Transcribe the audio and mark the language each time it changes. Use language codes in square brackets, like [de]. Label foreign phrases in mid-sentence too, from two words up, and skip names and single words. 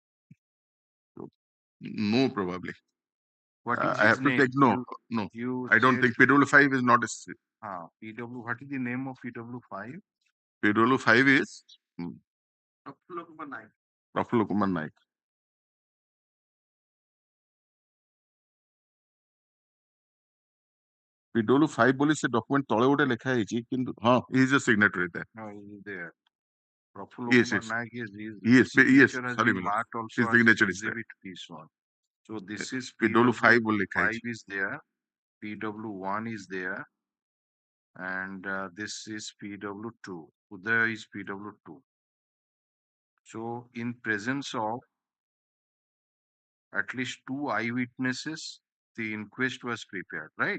[en] No, probably. What is I his have to name? take no. I don't think PW5 is not a. What is the name of PW5? PW5 is Prafullo Kumar Naik. [or] PW5 ବୋଲି ସେ ଡକ୍ୟୁମେଣ୍ଟ ତଳେ ଗୋଟେ ଲେଖା ହେଇଛି, କିନ୍ତୁ ହଁ, [en] he is a signatory there. No, he is there. Prafullo Yes, Kumar yes. Naik is Yes, signature has sorry, been marked also his as signature is there. exhibit P1. So this is [or] PW5 ବୋଲି ଲେଖା PW5 ହେଇଛି. [en] is there, PW1 is there, and this is PW2. Udaya is PW2. So in presence of at least 2 eyewitnesses, the inquest was prepared, right?